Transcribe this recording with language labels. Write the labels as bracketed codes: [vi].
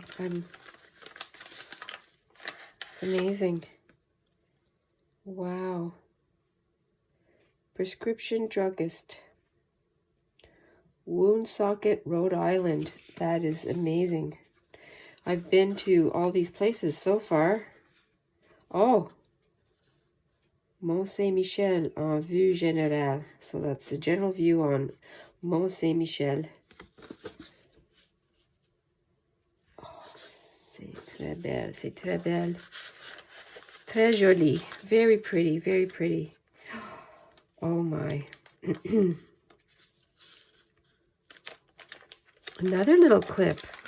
[en] I'm amazing. Wow. Prescription druggist, Woonsocket, Rhode Island. That is amazing. I've been to all these places so far. Oh, [fr] Mont Saint-Michel en vue générale. [en] So that's the general view on Mont Saint-Michel. [fr] Oh, c'est très belle, c'est très belle. Très joli. [en] Very pretty, very pretty. Oh my. Another little clip.